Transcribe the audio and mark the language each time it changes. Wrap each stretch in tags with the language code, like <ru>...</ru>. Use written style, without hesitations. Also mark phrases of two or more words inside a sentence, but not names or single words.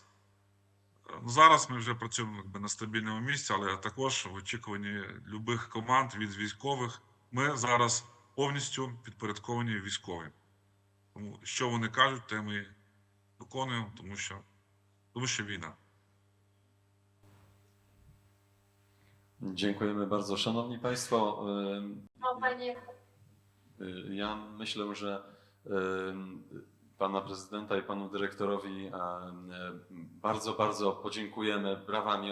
<uk>Зараз ми вже працюємо на стабільному місці, але також в очікуванні любих команд від військових. Ми зараз повністю підпорядковані військовим. Тому що вони кажуть, те ми виконуємо, тому що війна.</uk> <pl>Dziękujemy bardzo. Szanowni Państwo, ja myślę, że Pana Prezydenta i Panu Dyrektorowi bardzo, bardzo podziękujemy brawami.</pl>